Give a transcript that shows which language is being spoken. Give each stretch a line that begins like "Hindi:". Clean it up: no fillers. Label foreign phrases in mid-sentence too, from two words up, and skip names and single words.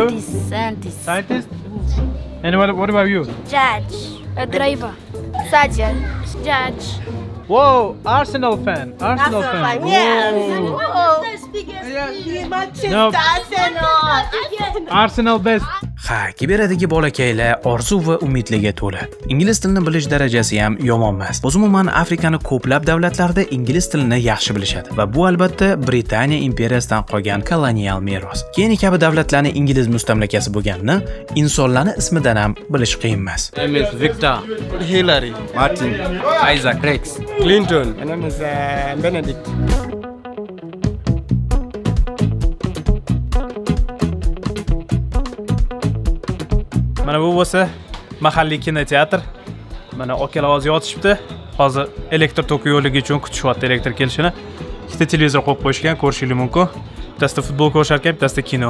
English: Scientist. Scientist? And what about you? Judge. A driver. Surgeon. Judge. Whoa, Arsenal fan. Arsenal fan. Whoa. No. Arsenal best.
Uzbek: Ha, kiberadagi bolakaylar orzu va umidlarga to'la. Ingliz tilini bilish darajasi ham yomon emas. Umuman Afrikani ko'plab davlatlarda ingliz tilini yaxshi bilishadi va bu albatta Britaniya imperiyasidan qolgan kolonial meros. Keniya kabi davlatlarning ingliz mustamlakasi bo'lganini insonlarning ismidan ham bilish qiyin emas.
English: name is Victor. Hillary, Martin. Isaac Rex. Clinton. My name is Benedict.
Uzbek: Mana bu bo'lsa mahalliy kinoteatr. Mana okalar yotishibdi. Hozir elektr toki yo'ligi uchun kutishyapti elektr kelishini. Ikkita televizor qo'yib qo'yishgan, ko'rishingiz mumkin. Bittasida futbol ko'rishar ekan, bittasida kino.